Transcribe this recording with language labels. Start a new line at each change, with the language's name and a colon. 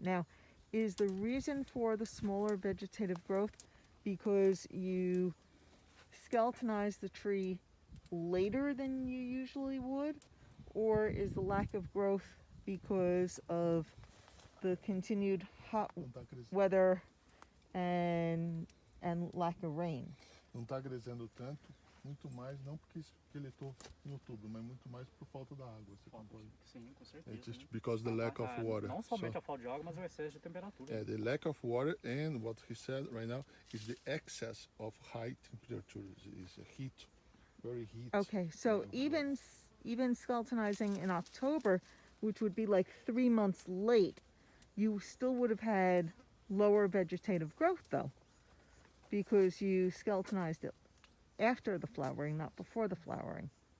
English: Now, is the reason for the smaller vegetative growth because you skeletonized the tree later than you usually would, or is the lack of growth because of the continued hot weather and lack of rain?
Portuguese: Não está crescendo tanto, muito mais, não porque ele estou em outubro, mas muito mais por falta da água. Sim, com certeza.
English: It's just because the lack of water.
Portuguese: Não somente a falta de água, mas o excesso de temperatura.
English: Yeah, the lack of water, and what he said right now is the excess of high temperatures, is heat, very heat. Okay, so even skeletonizing in October, which would be like 3 months late, you still would have had lower vegetative growth though, because you skeletonized it after the flowering, not before the flowering.